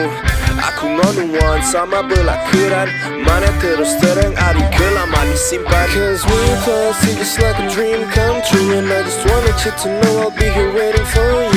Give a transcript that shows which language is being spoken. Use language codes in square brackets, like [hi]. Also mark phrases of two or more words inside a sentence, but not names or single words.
[iba] Aku ngonuan sama belakuran, mana terus terang hari kelama disimpan. [en] Cause we passed just like a dream come true, and I just wanted you to know I'll be here waiting for you.